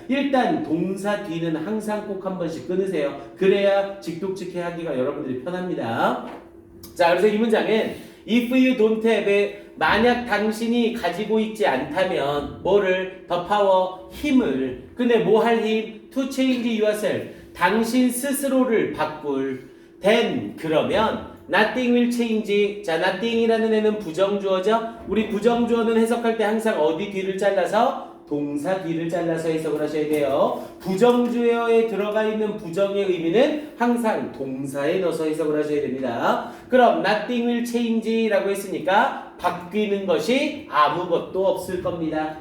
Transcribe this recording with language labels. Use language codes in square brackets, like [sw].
[ko] 일단 동사 뒤는 항상 꼭 한 번씩 끊으세요. 그래야 직독직해 하기가 여러분들이 편합니다. 자, 그래서 이 문장은 if you don't have 만약 당신이 가지고 있지 않다면 뭐를 the power 힘을 근데 뭐 할 힘? [en] to change yourself 당신 스스로를 바꿀 then 그러면 nothing will change. [ko] 자, nothing이라는 애는 부정주어죠. 우리 부정주어는 해석할 때 항상 어디 뒤를 잘라서 동사 뒤를 잘라서 해석을 하셔야 돼요. 부정주어에 들어가 있는 부정의 의미는 항상 동사에 넣어서 해석을 하셔야 됩니다. 그럼 nothing will change 라고 했으니까 바뀌는 것이 아무것도 없을 겁니다.